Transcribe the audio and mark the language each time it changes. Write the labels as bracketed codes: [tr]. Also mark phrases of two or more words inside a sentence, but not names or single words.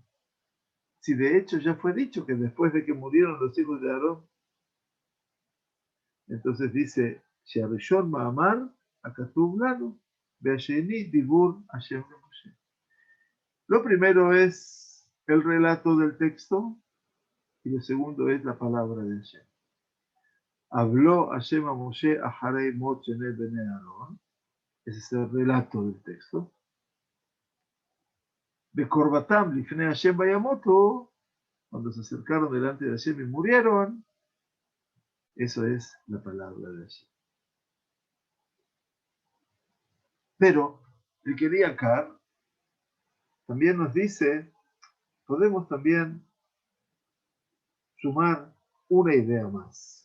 [es] Si de hecho ya fue dicho que después de que murieron los hijos de Aarón, entonces dice, [he] שהראשון מאמר, הכתוב לנו, והשני דיבור השם משה. [es] Lo primero es el relato del texto y lo segundo es la palabra de Hashem. Habló Hashem a Moshe a [he] אחרי מות שני בני אהרן. [es] Ese es el relato del texto. [he] בקרבתם לפני השם וימתו, [es] cuando se acercaron delante de Hashem y murieron. Eso es la palabra de Hashem. Pero el Keriakar también nos dice, podemos también sumar una idea más.